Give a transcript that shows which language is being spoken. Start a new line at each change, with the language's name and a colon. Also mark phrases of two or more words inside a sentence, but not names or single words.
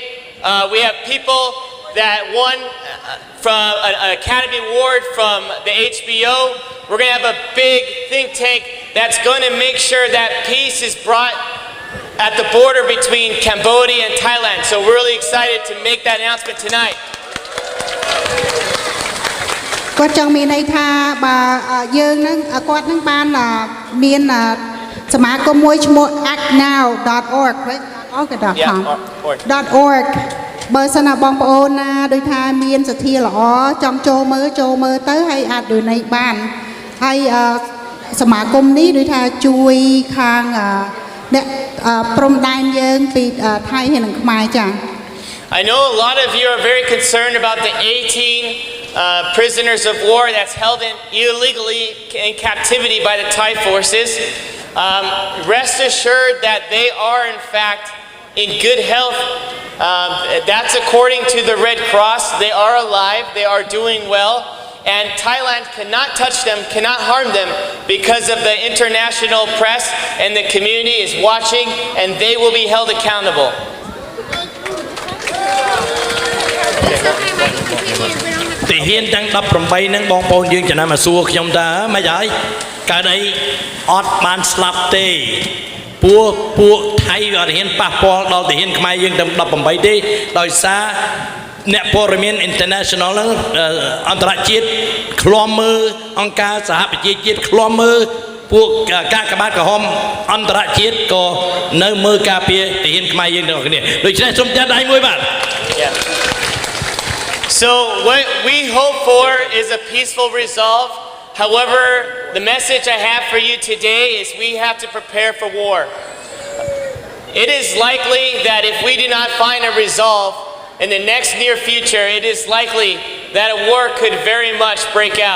English: We have people that won from an Academy Award from the HBO. We're going to have a big think tank that's going to make sure that peace is brought at the border between Cambodia and Thailand. So we're really excited to make that announcement tonight.
Khmer: គាត់ចង់មានន័យថាបើយើងនឹងគាត់នឹងបានមានសមាគមមួយឈ្មោះ actnow.org .org បើសិនណាបងប្អូនណាដូចថាមានសទ្ធាល្អចង់ចូលមើលទៅហើយអាចដូចនេះបានហើយសមាគមនេះដូចថាជួយខាងអ្នកព្រំដែនយើងពីថៃហើយនិងខ្មែរចា៎
English: I know a lot of you are very concerned about the 18 prisoners of war that's held illegally in captivity by the Thai forces. Rest assured that they are in fact in good health. That's according to the Red Cross. They are alive, they are doing well, and Thailand cannot touch them, cannot harm them because of the international press and the community is watching and they will be held accountable.
Khmer: ទីហ៊ានទាំង18នឹងបងប្អូនយើងចំណាំមកសួរខ្ញុំតើមិនហើយកើតអីអត់បានស្លាប់ ទេពួកថៃអត់ហ៊ានប៉ះពាល់ដល់ទីហ៊ានខ្មែរយើងទាំង18ទេដោយសារអ្នកព័ត៌មាន international អន្តរជាតិឃ្លាំមើលអង្គការសហប្រជាជាតិឃ្លាំមើលពួកការកបាតក្រហមអន្តរជាតិក៏នៅមើលការពារទីហ៊ានខ្មែរយើងទាំងអស់គ្នាដូច្នេះសូមចាត់ដៃមួយបាទ
English: So what we hope for is a peaceful resolve. However, the message I have for you today is we have to prepare for war. It is likely that if we do not find a resolve in the next near future, it is likely that a war could very much break out.